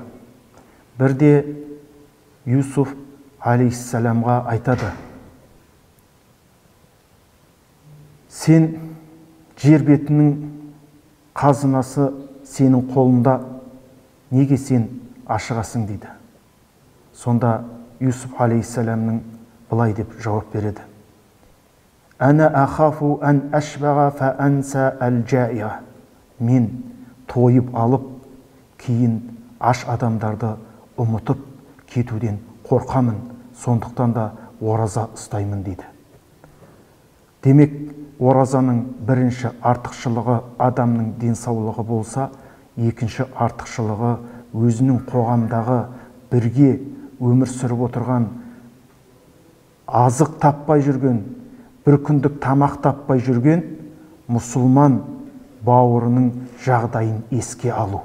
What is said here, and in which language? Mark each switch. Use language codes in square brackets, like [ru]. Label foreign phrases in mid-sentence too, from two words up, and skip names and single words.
[kk] Бірде Юсуф алейхиссаламға айтады: сен жер бетінің қазынасы сенің қолында, неге сен ашығасың дейді. Сонда Юсуф алейхиссаламның былай деп жауап береді: [ar] أنا أخاف أن أشبع فأنسى الجائع. [kk] Мен тойып алып, кейін аш адамдарды ұмытып кетуден қорқамын, сондықтан да ораза ұстаймын дейді. Демек, оразаның бірінші артықшылығы адамның денсаулығы болса, екінші артықшылығы өзінің қоғамдағы бірге өмір сүріп отырған, азық таппай жүрген, бір күндік тамақ таппай жүрген мұсылман бауырының жағдайын еске алу.